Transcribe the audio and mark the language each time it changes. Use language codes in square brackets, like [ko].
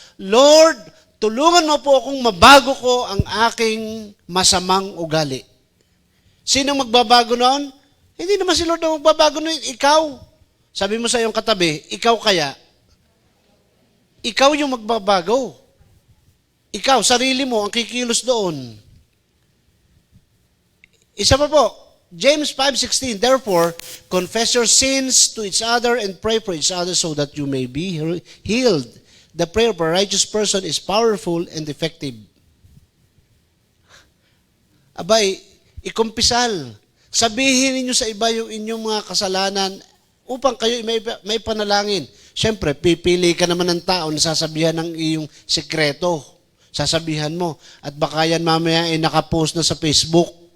[tl] Lord, tulungan mo po akong mabago ko ang aking masamang ugali. Sino magbabago noon? Hindi naman si Lord ang magbabago noon. Ikaw. Sabi mo sa iyong katabi, ikaw kaya? Ikaw yung magbabago. Ikaw, sarili mo, ang kikilos doon. Isa pa po, [en] James 5:16, therefore, confess your sins to each other and pray for each other so that you may be healed. The prayer of a righteous person is powerful and effective. [tl] Abay, ikumpisal. Sabihin ninyo sa iba yung inyong mga kasalanan upang kayo may panalangin. Siyempre, pipili ka naman ng tao na sasabihan ng iyong sekreto. Sasabihan mo. At baka yan mamaya ay nakapost na sa Facebook.